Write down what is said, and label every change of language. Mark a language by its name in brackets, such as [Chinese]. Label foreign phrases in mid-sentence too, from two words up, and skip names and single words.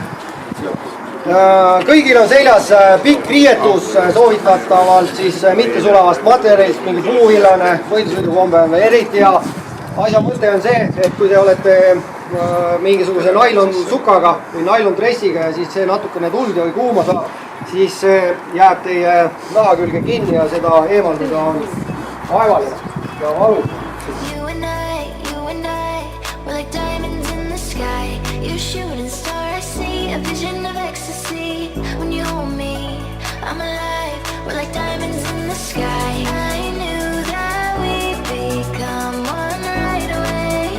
[Estonian] Kõigil on seljas pikk riietus, soovitatavalt siis mitte sulavast materjalist, mingi puuvillane, võidusõidukombe on veel eriti hea. asja mõte on see, et kui te olete mingisuguse nailonsukaga või nailondressiga ja siis see natukene tuld või kuuma saab, siis see jääb teie naha külge kinni ja seda eemaldada on vaevaline ja valu. [English] You and I, we're like diamonds in the sky. You shooting star, I see a vision of ecstasy. When you hold me, I'm alive. We're like diamonds in the sky. I knew that we'd become one right away.